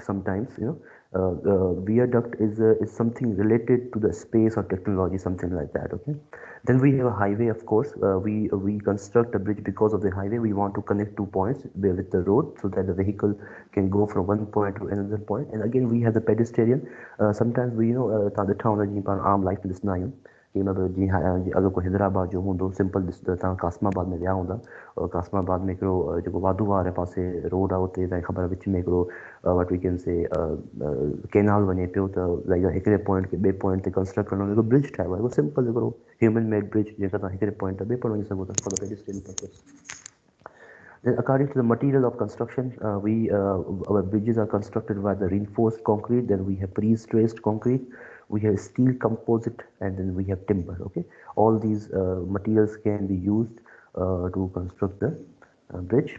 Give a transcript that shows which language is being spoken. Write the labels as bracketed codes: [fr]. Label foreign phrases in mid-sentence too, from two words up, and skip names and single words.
[en] Sometimes, viaduct is something related to the space or technology, something like that. Okay. Then we have a highway, of course. We construct a bridge because of the highway. We want to connect 2 points with the road, so that the vehicle can go from one point to another point. And again, we have the pedestrian. Sometimes we, the town arm life in this nine. [sd] कि मतलब जी हाँ जी अगर कोई हैदराबाद जो हूंदो सिंपल ॾिसंदो तव्हां कासमाबाद में विया हूंदा और कासमाबाद में हिकिड़ो जेको वाधू वारे पासे रोड आहे उते तव्हांखे ख़बर आहे विच में हिकिड़ो वट [en] we can say [sd] कैनाल वञे पियो त लाइक हिकिड़े पॉइंट खे ॿिए पॉइंट ते कंस्ट्रक्ट करणो हिकिड़ो ब्रिज ठाहियो आहे हिकिड़ो सिंपल हिकिड़ो [en] human made bridge [sd] जंहिंखां तव्हां हिकिड़े पॉइंट ते ॿिए पॉइंट वञी सघो था [en] for the pedestrian purpose. Then, according to the material of construction, our bridges are constructed by the reinforced concrete. Then we have pre-stressed concrete. We have steel composite, and then we have timber. Okay, all these materials can be used to construct the bridge.